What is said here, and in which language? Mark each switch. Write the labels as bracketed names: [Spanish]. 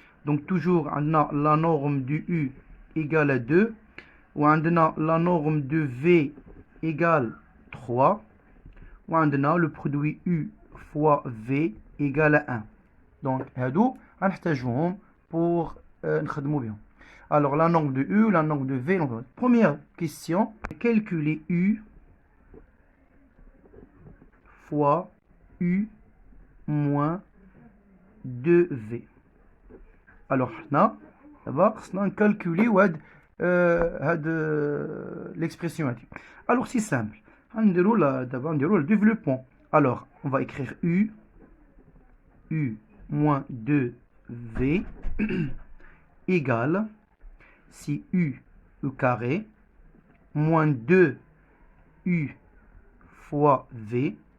[French] donc toujours [Arabic] عندنا [French] la norme du U égale à 2 [Arabic] وعندنا [French] la norme de V égale 3 وعندنا le produit U fois V égale à 1. [Arabic] donc هادو غنحتاجوهم [French] pour [Arabic] نخدمو بهم. [French] alors la norme de U, la norme de V. donc, première question, calculer U fois U moins 2V. [Arabic] alors حنا دابا خصنا نكالكولي هاد l'expression. [French] alors c'est simple, d'abord le développement. alors on va écrire U moins 2V égale, si U au carré moins 2U fois V.